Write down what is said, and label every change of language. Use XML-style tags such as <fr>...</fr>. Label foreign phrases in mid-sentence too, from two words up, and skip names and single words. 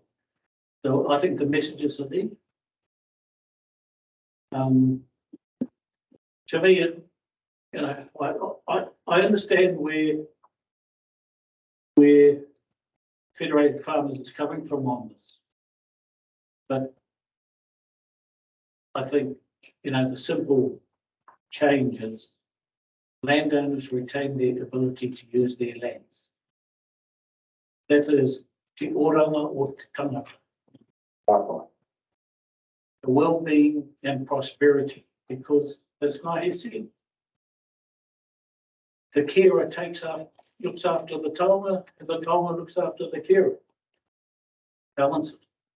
<en>So I think the messages are there. To me, you know, I understand where Federated Farmers is coming from on this, but I think, you know, the simple change is landowners retain their ability to use their lands. That is</en> <mi>te oranga or te tangata.</mi> <en>The well-being and prosperity, because as Nai said, the carer looks after the taonga, and the taonga looks after the carer. Balance it.</en>